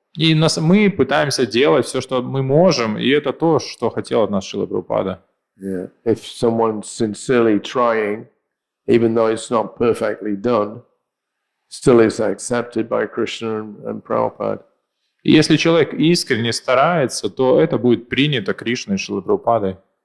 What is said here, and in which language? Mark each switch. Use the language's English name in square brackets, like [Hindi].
[Russian] И мы пытаемся делать все, что мы можем, и это то, что хотел от нас Шрила Прабхупада. [English] Yeah. If someone's sincerely trying, even though it's not perfectly done, still is accepted by Krishna and Prabhupada. [Russian] И если человек искренне старается, то это будет принято Кришной и Шрилой Прабхупадой.